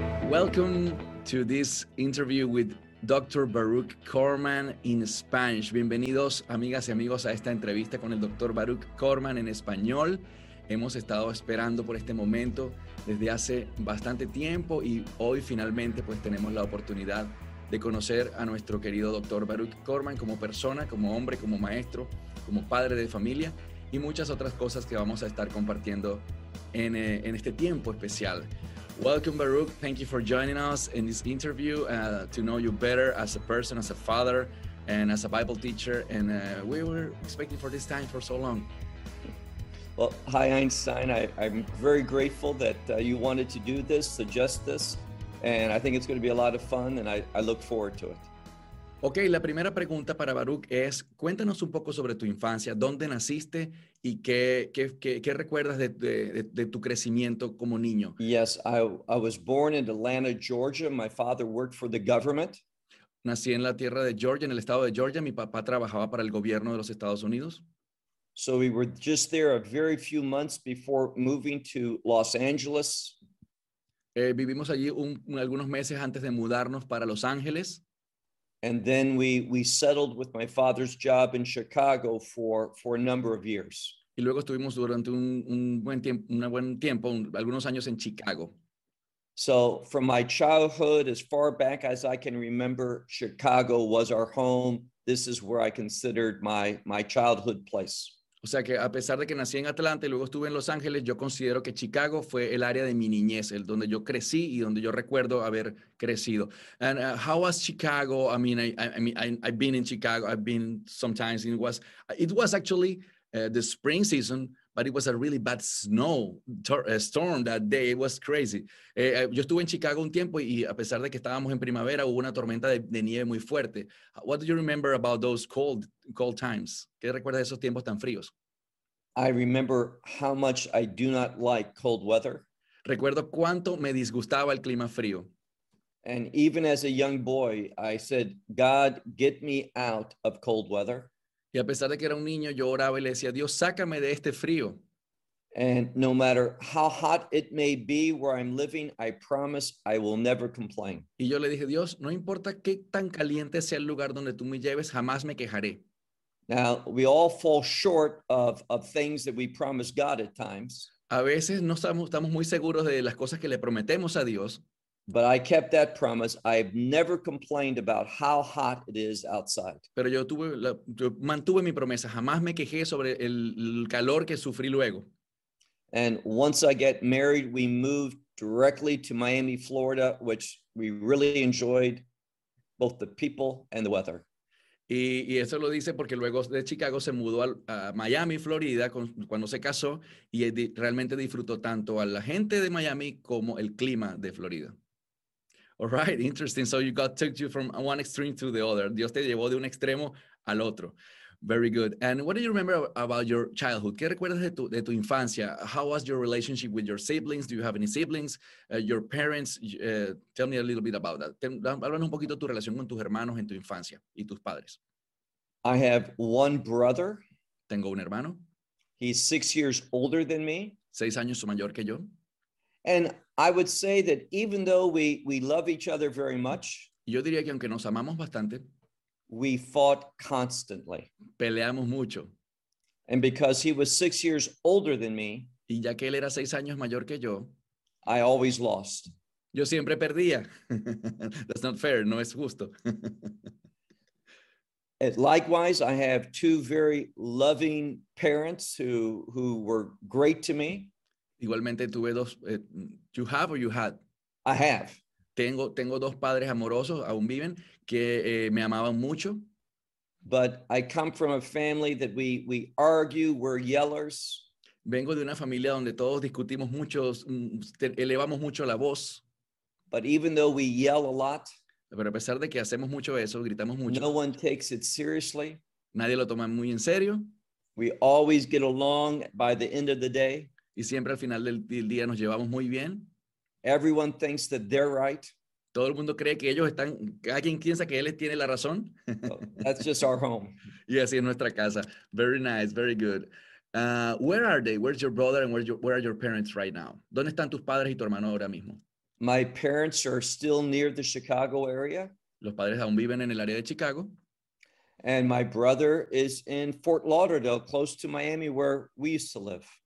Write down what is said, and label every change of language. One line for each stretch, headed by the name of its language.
English: Welcome to this interview with Dr. Baruch Korman in Spanish.
Spanish: Bienvenidos, amigas y amigos, a esta entrevista con el Dr. Baruch Korman en español. Hemos estado esperando por este momento desde hace bastante tiempo y hoy finalmente pues tenemos la oportunidad de conocer a nuestro querido Dr. Baruch Korman como persona, como hombre, como maestro, como padre de familia y muchas otras cosas que vamos a estar compartiendo en este tiempo especial.
English: Welcome, Baruch. Thank you for joining us in this interview to know you better as a person, as a father, and as a Bible teacher. And we were expecting for this time for so long. Well, hi, Einstein. I'm very grateful that you wanted to do this, suggest this, and I think it's going to be a lot of fun, and I look forward to it.
Spanish: Okay, la primera pregunta para Baruch es, cuéntanos un poco sobre tu infancia, ¿dónde naciste y qué recuerdas de tu crecimiento como niño?
English: Yes, I was born in Atlanta, Georgia. My father worked for the government.
Spanish: Nací en la tierra de Georgia, en el estado de Georgia. Mi papá trabajaba para el gobierno de los Estados Unidos.
English: So we were just there a very few months before moving to Los Angeles.
Spanish: Vivimos allí algunos meses antes de mudarnos para Los Ángeles.
English: And then we settled with my father's job in Chicago for a number of years.
Spanish: Y luego estuvimos durante un buen tiempo, algunos años en Chicago.
English: So from my childhood, as far back as I can remember, Chicago was our home. This is where I considered my childhood place.
Spanish: O sea que a pesar de que nací en Atlanta y luego estuve en Los Ángeles, yo considero que Chicago fue el área de mi niñez, el donde yo crecí y donde yo recuerdo haber crecido.
English: And how was Chicago? I've been in Chicago. I've been sometimes. It was actually the spring season, but it was a really bad storm that day. It was crazy.
Spanish: Yo estuve en Chicago un tiempo y a pesar de que estábamos en primavera, hubo una tormenta de nieve muy fuerte.
English: What do you remember about those cold times?
Spanish: ¿Qué recuerdas de esos tiempos tan fríos?
English: I remember how much I do not like cold weather.
Spanish: Recuerdo cuánto me disgustaba el clima frío.
English: And even as a young boy, I said, God, get me out of cold weather.
Spanish: Y a pesar de que era un niño, yo oraba y le decía, Dios, sácame de este frío.
English: And no matter how hot it may be where I'm living, I promise I will never complain.
Spanish: Y yo le dije, Dios, no importa qué tan caliente sea el lugar donde tú me lleves, jamás me quejaré.
English: Now, we all fall short of things that we promise God at times.
Spanish: A veces no estamos muy seguros de las cosas que le prometemos a Dios.
English: But I kept that promise. I've never complained about how hot it is outside.
Spanish: Pero yo mantuve mi promesa. Jamás me quejé sobre el calor que sufrí luego.
English: And once I get married, we moved directly to Miami, Florida, which we really enjoyed both the people and the weather.
Spanish: Y eso lo dice porque luego de Chicago se mudó a Miami, Florida, cuando se casó y realmente disfrutó tanto a la gente de Miami como el clima de Florida.
English: All right, interesting. So took you from one extreme to the other.
Spanish: Dios te llevó de un extremo al otro.
English: Very good. And what do you remember about your childhood?
Spanish: ¿Qué recuerdas de tu infancia?
English: How was your relationship with your siblings? Do you have any siblings? Your parents? Tell me a little bit about that.
Spanish: Háblanos un poquito de tu relación con tus hermanos en tu infancia y tus padres.
English: I have one brother.
Spanish: Tengo un hermano.
English: He's 6 years older than me.
Spanish: 6 años mayor que yo.
English: And I would say that even though we love each other very much,
Spanish: yo diría que aunque nos amamos bastante,
English: we fought constantly.
Spanish: Peleamos mucho.
English: And because he was 6 years older than me,
Spanish: y ya que él era 6 años mayor que yo,
English: I always lost.
Spanish: Yo siempre perdía.
English: That's not fair.
Spanish: No es justo.
English: And likewise, I have two very loving parents who were great to me.
Spanish: Igualmente tuve dos.
English: You have or you had? I have.
Spanish: Tengo dos padres amorosos, aún viven, que me amaban mucho.
English: But I come from a family that we argue, we're yellers.
Spanish: Vengo de una familia donde todos discutimos mucho, elevamos mucho la voz.
English: But even though we yell a lot,
Spanish: pero a pesar de que hacemos mucho eso, gritamos mucho,
English: no one takes it seriously.
Spanish: Nadie lo toma muy en serio.
English: We always get along by the end of the day.
Spanish: Y siempre al final del día nos llevamos muy bien.
English: Everyone thinks that they're right.
Spanish: Todo el mundo cree que ellos están, cada quien piensa que él tiene la razón.
English: That's just our home.
Spanish: Y así es nuestra casa.
English: Very nice, very good. Where are they? Where's your brother and where are your parents right now?
Spanish: ¿Dónde están tus padres y tu hermano ahora mismo?
English: My parents are still near the Chicago area.
Spanish: Los padres aún viven en el área de Chicago.
English: And my brother is in Fort Lauderdale, close to Miami, where we used to live.